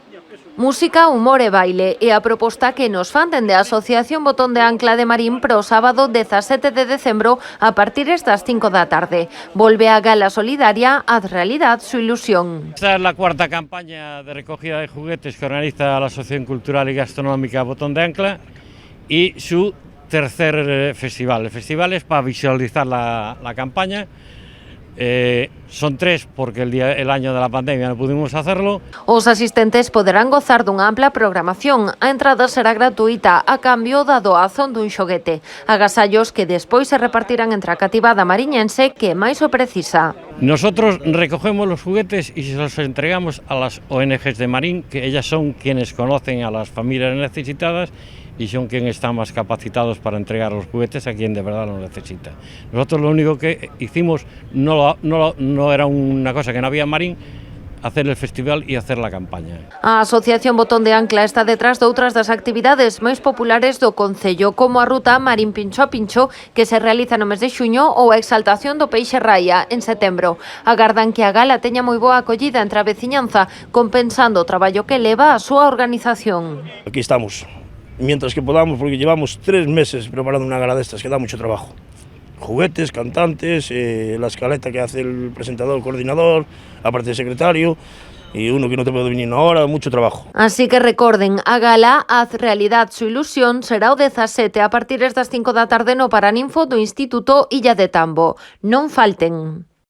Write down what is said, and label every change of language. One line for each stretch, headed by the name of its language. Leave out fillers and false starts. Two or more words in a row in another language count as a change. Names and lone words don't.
Galician: Música, humor e baile é a proposta que nos fan dende a Asociación Botón de Ancla de Marín pro sábado 17 de decembro a partir das 5 da tarde. Volve a gala solidaria Haz realidad su ilusión.
Spanish: Esta es la cuarta campaña de recogida de juguetes que organiza la Asociación Cultural y Gastronómica Botón de Ancla y su tercer festival. El festival es para visualizar la campaña. Son tres porque el año de la pandemia no pudimos hacerlo.
Galician: Os asistentes poderán gozar dunha ampla programación. A entrada será gratuita a cambio da doazón dun xoguete. Agasallos que despois se repartirán entre a cativada mariñense que máis o precisa.
Spanish: Nosotros recogemos los juguetes y se los entregamos a las ONGs de Marín, que ellas son quienes conocen a las familias necesitadas y son quienes están más capacitados para entregar los juguetes a quien de verdad lo necesita. Nosotros lo único que hicimos no era una cosa que no había en Marín, hacer el festival y hacer la campaña.
Galician: A Asociación Botón de Ancla está detrás de outras das actividades máis populares do concello, como a ruta Marín Pincho a Pincho, que se realiza no mes de xuño, ou a exaltación do peixe raia en setembro. Agardan que a gala teña moi boa acollida entre a veciñanza, compensando o traballo que leva a súa organización.
Spanish: Aquí estamos, mientras que podamos, porque llevamos 3 meses preparando una gala de estas, que da mucho trabajo. Juguetes, cantantes, la escaleta que hace el presentador, el coordinador, aparte del secretario, y uno que no te puede venir una hora, mucho trabajo.
Galician: Así que recorden, a gala Haz realidad su ilusión será o 17 a partir das 5 da tarde no Paraninfo do Instituto Illa de Tambo. Non falten.